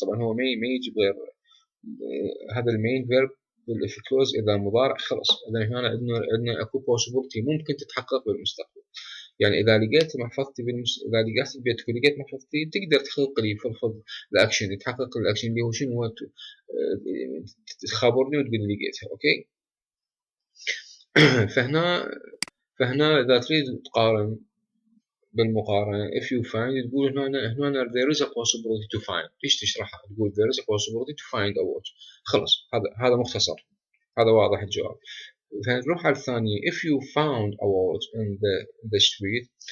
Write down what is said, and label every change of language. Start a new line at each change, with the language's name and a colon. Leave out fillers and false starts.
Arabic: طبعا هو ما يجي غير هذا المين فيرب بالاف كلوز اذا مضارع خلص. اذا هنا عندنا اكو possibility ممكن تتحقق بالمستقبل. يعني اذا لقيت محفظتي اذا لقيت بيتك ولقيت محفظتي تقدر تحقق لي في الاكشن، يتحقق الاكشن اللي هو شنو هو تخابرني وتقول لي لقيتها. اوكي فهنا اذا تريد تقارن بالمقارنة if you find، تقول هنا
English: there is a possibility to find. ايش تشرحها؟ تقول there is a possibility to find a watch.
Arabic: خلص، هذا مختصر، هذا واضح الجواب. فنروح على الثانية
English: if you found a watch in the street.